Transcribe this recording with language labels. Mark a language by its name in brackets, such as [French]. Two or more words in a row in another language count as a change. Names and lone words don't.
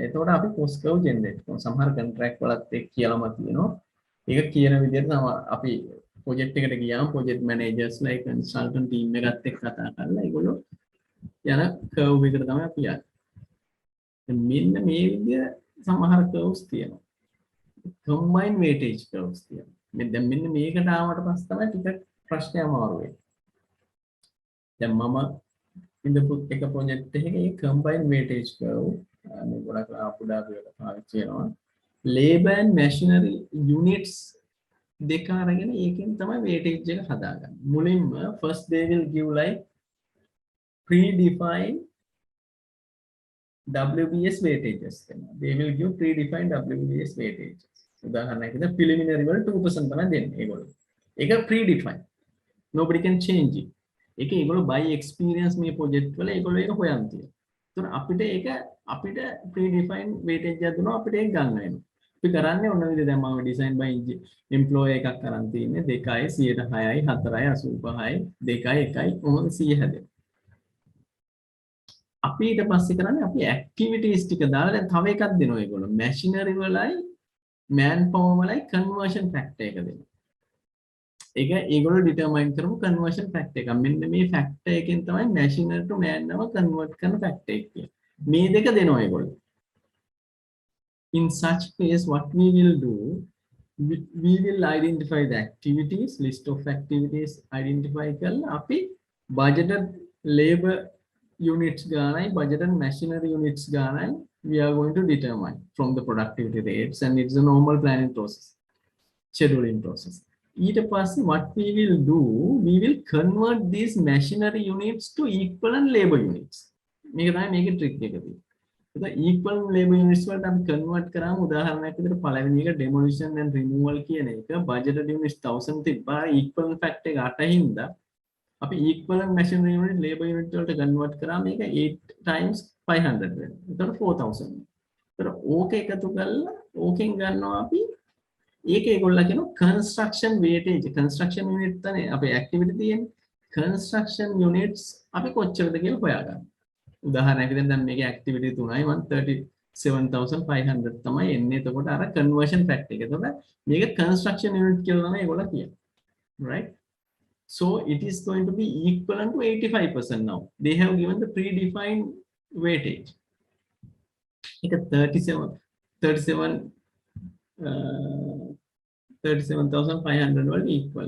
[Sinhala] එතකොට අපි [English] cost curve [Sinhala] generate කරනවා. සමහර contract වලත් ඒක කියලාම තියෙනවා. ඒක කියන විදිහට තමයි අපි project එකට ගියාම [English] project managers [Sinhala] ලා ඒ [English] consultant team [Sinhala] එකත් එක්ක කතා කරලා ඒගොල්ලෝ යන curve එකට තමයි අපි යන්නේ. මෙන්න මේ විදිහ සමහර curves තියෙනවා. [English] combined weightage curves [Sinhala] තියෙනවා. දැන් මෙන්න මේකට ආවට පස්සේ තමයි ටිකක් ප්‍රශ්නය අමාරු වෙන්නේ. දැන් මම ඉඳපු එක ප්‍රොජෙක්ට් එකේ [English] combined weightage curve [Sinhala] මේ ගොඩක් අපුඩාපු එක පාවිච්චි කරනවා. [English] labor and machinery units [Sinhala] දෙක අරගෙන ඒකෙන් තමයි weightage එක හදාගන්නේ. [English] මුලින්ම first they will give like predefined WBS weightages. They will give predefined WBS weightages. [Sinhala] උදාහරණයක් විදිහට preliminary වල 2% තමයි දෙන්නේ ඒගොල්ලෝ. [English] ඒක predefined. Nobody can change it. [Sinhala] ඒක ඒගොල්ලෝ [English] by experience [Sinhala] මේ project වල ඒගොල්ලෝ ඒක හොයන් තියෙනවා. ඒතකොට අපිට predefined weightage එකක් දුන්නා අපිට ඒක ගන්න වෙනවා. අපි කරන්නේ ඔන්න විදිහට දැන් මම [English] design by employee [Sinhala] එකක් කරන් තියෙන්නේ 2යි 106යි 4යි 85යි 2යි 1යි කොහොමද 100 හැදෙන්නේ. අපි ඊට පස්සේ කරන්නේ අපි activities ටික දාලා දැන් තව එකක් දෙනවා ඒගොල්ලෝ machinery වලයි [English] man power [Sinhala] වලයි [English] conversion factor [Sinhala] එක දෙනවා. ඒක ඒගොල්ලෝ determine කරමු [English] conversion factor [Sinhala] එක. මෙන්න මේ factor එකෙන් තමයි [English] machinery to man [Sinhala] නම convert කරන factor එක කියන්නේ. මේ දෙක දෙනවා ඒගොල්ලෝ. [English] In such case what we will do we will identify the activities list of activities identify [Sinhala] කරලා අපි [English] budgeted labor units ගානයි budgeted machinery units ගානයි we are going to determine from the productivity rates and it's a normal planning process scheduling process. [Sinhala] ඊට පස්සේ [English] what we will do we will convert these machinery units to equivalent labor units. [Sinhala] මේක තමයි මේකේ trick එක තියෙන්නේ. ඒක [English] equivalent labor units [Sinhala] වලට අපි convert කරාම උදාහරණයක් විදිහට පළවෙනි එක [English] demolition and removal [Sinhala] කියන එක [English] budgeted units [Sinhala] 1000 තිබ්බා equivalent factor එක 8 හින්දා අපි [English] equivalent machinery unit labor unit [Sinhala] වලට convert කරාම මේක 8 times 500 වෙනවා. එතකොට 4000. එතකොට ඕක එකතු කරලා ඕකෙන් ගන්නවා අපි ඒක ඒගොල්ලෝ කියනවා [English] construction weightage construction unit [Sinhala] තමයි අපේ activity තියෙන්නේ [English] construction units [Sinhala] අපි කොච්චරද කියලා හොයාගන්න. උදාහරණයක් විදිහට දැන් මේකේ activity 3යි 137500 තමයි එන්නේ. එතකොට අර [English] conversion factor [Sinhala] එක. එතකොට මේක [English] construction unit [Sinhala] කියලා තමයි ඒගොල්ලෝ කියන්නේ. [English] Right? So it is going to be equivalent to 85% now. They have given the predefined weightage. It is 37,500 will equal.